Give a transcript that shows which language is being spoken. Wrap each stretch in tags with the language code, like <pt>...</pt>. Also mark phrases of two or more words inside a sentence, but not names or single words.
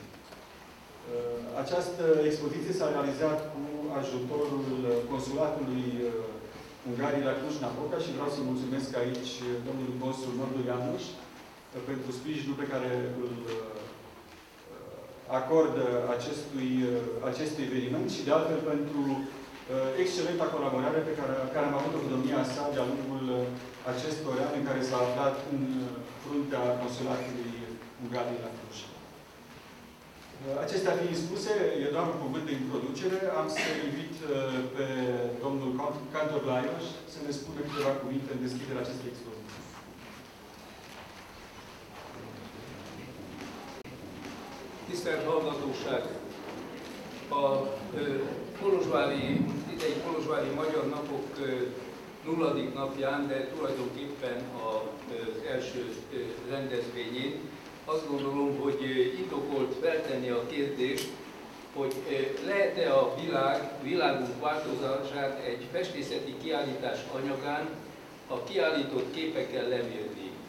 <ro>Această expoziție s-a realizat cu ajutorul Consulatului Ungariei la Cluj-Napoca și vreau să mulțumesc aici domnului consul Nordu Ianuș pentru sprijinul pe care îl acordă acestui eveniment și de altfel pentru excelenta colaborare pe care am avut-o cu domnia sa de-a lungul acestor ani în care s-a aflat în fruntea Consulatului Ungariei la Cluj. Acestea fiind spuse, e doar un cuvânt de introducere. Am să invit pe domnul Cantor Lajos să ne spună câteva cuvinte în deschiderea acestei expoziții.</ro> <hu>Tisztelt hallgatóság! A idei Kolozsvári Magyar Napok nulladik napján, de tulajdonképpen az első rendezvényén azt gondolom, hogy indokolt feltenni a kérdést, hogy lehet-e a világunk változását egy festészeti kiállítás anyagán a kiállított képekkel lemérni.</hu>